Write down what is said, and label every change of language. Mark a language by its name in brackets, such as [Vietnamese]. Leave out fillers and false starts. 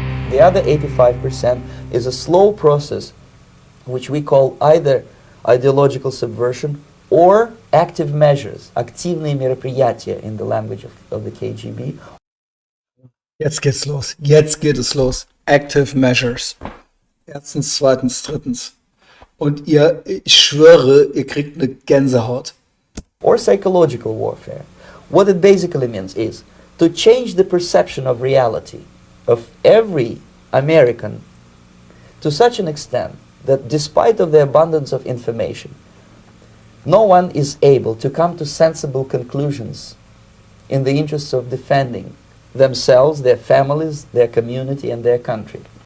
[English] The other 85% is a slow process which we call either ideological subversion or active measures, [Russian] активные мероприятия [English] in the language of the KGB. [German] Jetzt geht's los. Jetzt geht es los. [English] Active measures. [German] Erstens, zweitens, drittens. Und ich schwöre, ihr kriegt eine Gänsehaut. [English] Or psychological warfare. What it basically means is to change the perception of reality of every American to such an extent that despite of the abundance of information, no one is able to come to sensible conclusions in the interests of defending themselves, their families, their community and their country.